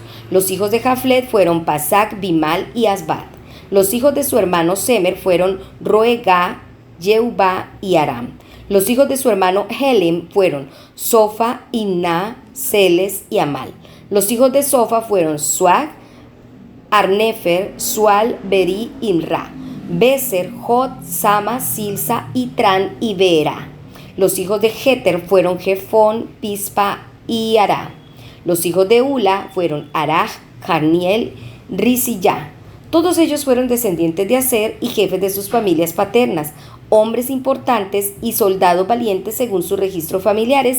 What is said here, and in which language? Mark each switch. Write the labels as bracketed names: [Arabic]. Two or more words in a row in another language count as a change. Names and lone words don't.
[Spanish] Los hijos de Jaflet fueron Pasac, Bimal y Asbat. Los hijos de su hermano Semer fueron Roegá, Yeubá y Aram. Los hijos de su hermano Helem fueron Sofa, Inná, Celes y Amal. Los hijos de Sofa fueron Suag, Arnefer, Sual, Beri, Imra, Beser, Jot, Sama, Silsa, Itran y Beera. Los hijos de Jeter fueron Jefón, Pispa y Ará. Los hijos de Ula fueron Araj, Carniel, Rizillá. Todos ellos fueron descendientes de Aser y jefes de sus familias paternas, hombres importantes y soldados valientes según sus registros familiares.